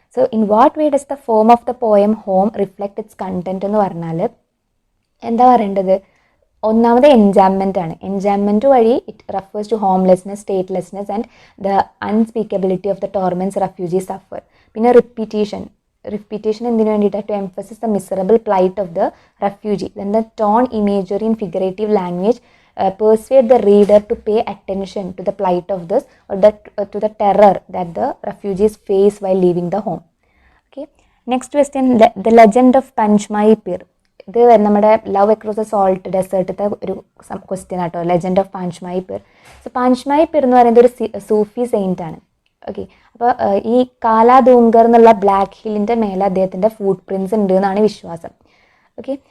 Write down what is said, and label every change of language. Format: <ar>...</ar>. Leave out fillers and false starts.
<en>so in what way does the form of the poem home reflect its content</en> <ml>എന്ന് പറഞ്ഞാൽ എന്താ പറയേണ്ടത്? ഒന്നാമത് എൻജാംമെൻ്റ് ആണ്.</ml> <en>Enjambment വഴി it refers to homelessness, statelessness and the unspeakability of the torments refugees suffer.</en> <ml>പിന്നെ റിപ്പീറ്റേഷൻ എന്തിനു വേണ്ടിയിട്ട്?</ml> <en>To emphasis the miserable plight of the refugee. Then the tone, imagery and figurative language persuade the reader to pay attention to the plight of this, or to the terror that the refugees face while leaving the home. Okay. Next question, the legend of Panchmai Pir.</en> <ml>ഇത് നമ്മുടെ love across the salt ഡെസേർട്ടത്തെ ഒരു question ആട്ടോ, legend of പാഞ്ച്മായി Pir. So പാഞ്ച്മായി Pir എന്ന് പറയുന്നത് ഒരു സൂഫി Saint ആണ്. Okay. അപ്പോൾ ഈ കാലാദൂങ്കർ എന്നുള്ള ബ്ലാക്ക് ഹില്ലിൻ്റെ മേലെ അദ്ദേഹത്തിൻ്റെ ഫുട് പ്രിൻസ് ഉണ്ട് എന്നാണ് വിശ്വാസം. ഓക്കെ.</ml>